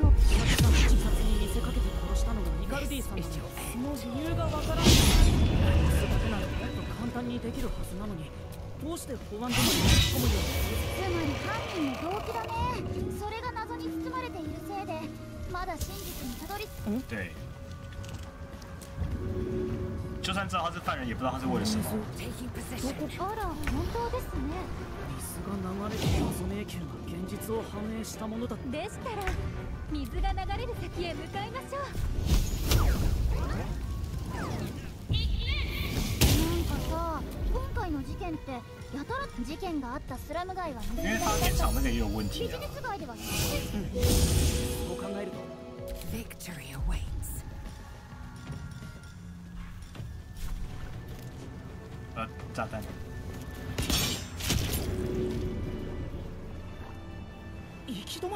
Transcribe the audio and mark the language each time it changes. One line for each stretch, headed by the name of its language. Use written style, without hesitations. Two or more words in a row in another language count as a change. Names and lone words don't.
Japanese: たくさん自殺に見せかけて殺したのがイカルディさんなのに、その理由がわからない。それだけならもっと簡単にできるはずなのに、どうして保安部まで突っ込むように。つまり犯人の動機だね。それが謎に包まれているせいでまだ真実にたどり着く。
Chinese: 对，就算知道他是犯人，也不知道他是为了什么。
Japanese: あら、本当ですね。水が流れる謎迷宮が現実を反映したものだ。でしたら水が流れる先へ向かいましょう。なんかさ、今回の事件ってやたら事件があったスラム街は水
Chinese: 因为他现场那个也有问题
Japanese: ビジ啊。ネス街ではそう考えると
English: Victory awaits.
Chinese: 炸弹。
Japanese: 行き止まり？